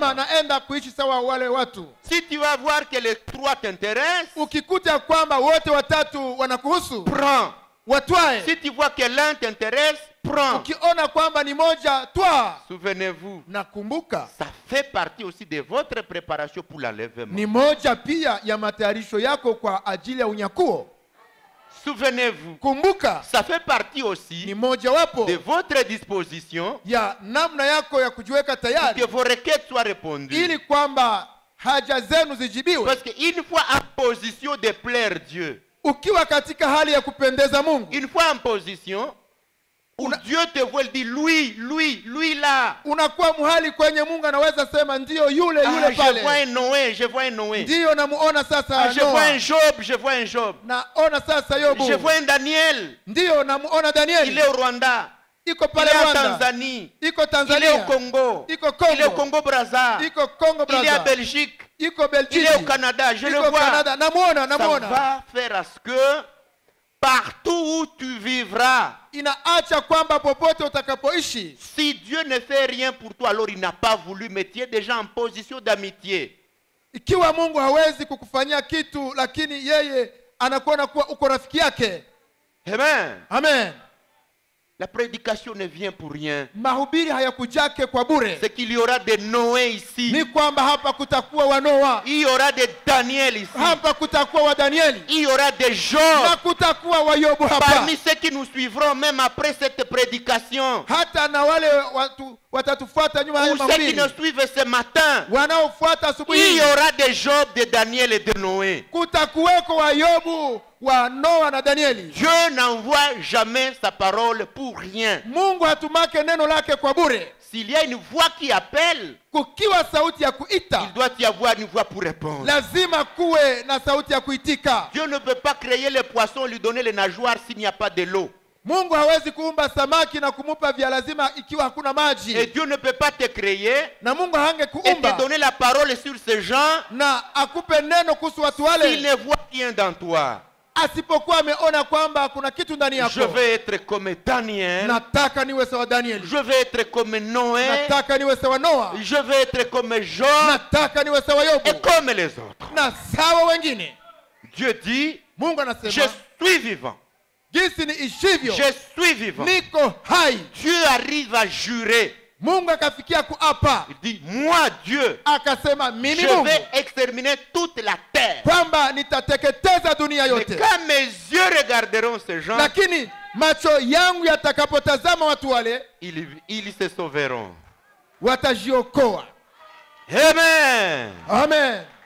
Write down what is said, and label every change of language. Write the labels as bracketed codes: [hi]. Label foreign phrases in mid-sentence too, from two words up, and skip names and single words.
[fr] ça. [sw] naenda kuishi sawa wale watu. [fr] Si tu vas voir que les 3 t'intéressent, [sw] Ukikuta kwamba wote watatu wanakuhusu, [fr] prends. [sw] watwae. [fr] Si tu vois que l'un t'intéresse, prends. [sw] Ukiona kwamba ni moja, twa. [fr] Souvenez-vous, [sw] Na kumbuka, [fr] ça fait partie aussi de votre préparation pour l'enlèvement. [sw] ni moja pia ya matayarisho yako kwa ajili ya unyakuo. [fr] Souvenez-vous, [sw] Kumbuka, [fr] ça fait partie [sw] ni [fr] aussi [sw] moja wapo [fr] de votre disposition [sw] ya namna yako ya kujiweka [fr] pour [sw] tayari [fr] que vos requêtes soient répondues. [sw] ili kwamba haja zenu zijibiwe. [fr] Parce qu'une fois en position de plaire Dieu, [sw] Ukiwa katika hali ya kupendeza Mungu, [fr] une fois en position où Dieu te voit, il dit lui là. [sw] unakuwa muhali kwenye Mungu anaweza sema ndiyo yule Ah, yule [fr] je vois [sw] pale, [fr] un Noé, je vois un Noé. [sw] ndiyo namuona sasa [fr] Ah, je vois [sw] Noa, [fr] un Job, je vois un Job. [sw] naona sasa Yobu, [fr] Je vois un Daniel. [sw] ndiyo namuona [fr] Il [sw] Danieli, [fr] est au Rwanda. [sw] iko [fr] Il [sw] pale [fr] est en [sw] Rwanda, [fr] Tanzanie. [sw] iko [fr] Il est au [sw] Tanzania, [fr] Congo. [sw] iko [fr] Il est au [sw] Kongo, [fr] Congo Brazza. [sw] iko Kongo [fr] Il est à [sw] Brazza, [fr] Belgique. [sw] iko [fr] Il [sw] Belgiji, [fr] est au Canada. Je le [sw] iko [fr] vois. [sw] Canada, namuona [fr] Ça va faire à ce que partout où tu vivras, [sw] inaacha kwamba popote utakapoishi, [fr] si Dieu ne fait rien pour toi, alors il n'a pas voulu, mais tu es déjà en position d'amitié. [sw] ikiwa Mungu hawezi kukufanyia kitu, lakini yeye anakuona kuwa uko rafiki yake. [fr] Amen. [sw] Amen. [fr] La prédication ne vient pour rien. [sw] Mahubiri hayakujake kwa bure. [fr] C'est qu'il y aura des Noé ici. [sw] Ni kwamba hapa kutakuwa wa Noa, [fr] Il y aura des Daniel ici. [sw] hapa kutakuwa wa Danieli, [fr] Il y aura des [sw] na [fr] Job. [sw] kutakuwa wa Yobu hapa. [fr] Parmi ceux qui nous suivront même après cette prédication, [sw] Hata na wale watu watatufuata nyuma ya [fr] ou ceux qui [sw] mahubiri, [fr] nous suivent ce matin, [sw] wanaofuata asubuhi [fr] il [sw] hii, [fr] y aura des Job, de Daniel et de Noé. [sw] kutakuweko wa Yobu, wa Noa na Danieli. [fr] Dieu n'envoie jamais sa parole pour rien. [sw] Mungu hatumake neno lake kwa bure. [fr] S'il y a une voix qui appelle, [sw] Kukiwa sauti ya [fr] il [sw] kuita, [fr] doit y avoir une voix pour répondre. [sw] lazima kuwe na sauti ya kuitika. [fr] Dieu ne peut pas créer les poissons, lui donner les nageoires s'il n'y a pas de l'eau. [sw] Mungu hawezi kuumba samaki na kumupa vya lazima ikiwa hakuna [fr] Et [sw] maji, [fr] Dieu ne peut pas te créer [sw] na Mungu hange [fr] et te [sw] kuumba [fr] donner la parole sur ces gens [sw] na akupe neno kuhusu watu [fr] s'il [sw] wale [fr] ne voit rien dans toi. [sw] asipokuwa ameona kwamba kuna kitu ndani [fr] Je [sw] yako. [fr] veux être comme Daniel. [sw] Nataka niwe sawa Danieli, [fr] Je veux être comme Noé. [sw] nataka niwe sawa Noa, [fr] Je veux être comme Job [sw] nataka niwe sawa [fr] et [sw] Yobu [fr] comme les autres. [sw] na sawa wengine. [fr] Dieu dit, [sw] Mungu [fr] je [sw] anasema [fr] suis vivant. [sw] jinsi niishivyo [fr] Je suis vivant. [sw] niko hai. [fr] Dieu arrive à jurer. [sw] Mungu akafikia kuapa, [fr] Il dit, moi Dieu, [sw] akasema mimi [fr] je [sw] Mungu [fr] vais exterminer toute la terre. [sw] kwamba nitateketeza dunia [fr] Mais [sw] yote, [fr] quand mes yeux regarderont ces gens, [sw] lakini macho yangu yatakapotazama watu wale [fr] ils se sauveront. [sw] watajiokoa. [fr] Amen. [sw] Amen.